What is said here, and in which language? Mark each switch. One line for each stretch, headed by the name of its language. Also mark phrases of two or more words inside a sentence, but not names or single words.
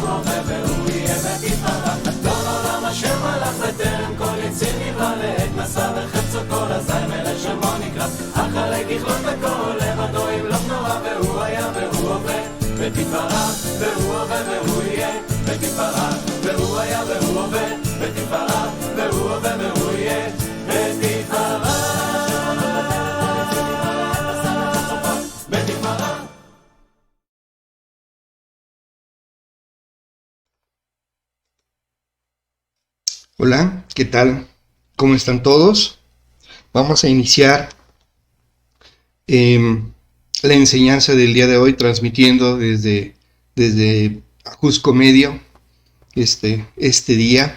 Hebrew: הווה והוא יהיה ותפארה אדון עולם אשר מלך בטרם כל יציר נברא לעת מסע בחצו כל הזין ארץ שמו נקרא אחרי ככלות הכל לבדו ימלוך נורא והוא היה והוא הווה ותפארה והוא הווה והוא יהיה ותפארה והוא היה והוא הווה ותפארה והוא הווה והוא יהיה ותפארה.
Spanish: Hola, ¿qué tal? ¿Cómo están todos? Vamos a iniciar la enseñanza del día de hoy transmitiendo desde Ajusco Medio este día.